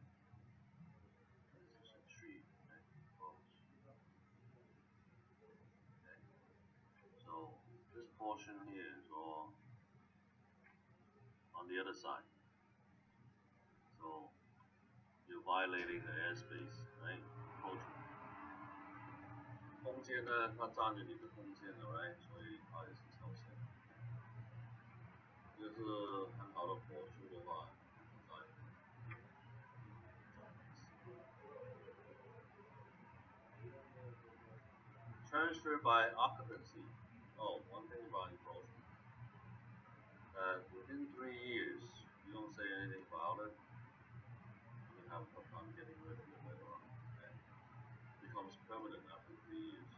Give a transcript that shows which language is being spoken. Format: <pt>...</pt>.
<en>This is a tree, right? Grows. Okay. So this portion here is all on the other side. So you're violating the airspace, right? Encroachment.</en> <zh>空间呢，它占据你的空间了 ，right？所以它也是跳线。这个是很好的火树的话，在 transfer by occupancy.</zh> <en>Oh, one thing about encroachment. Within 3 years, you don't say anything about it, you can have a tough time getting rid of it later on. Okay? It becomes permanent after 3 years.</en>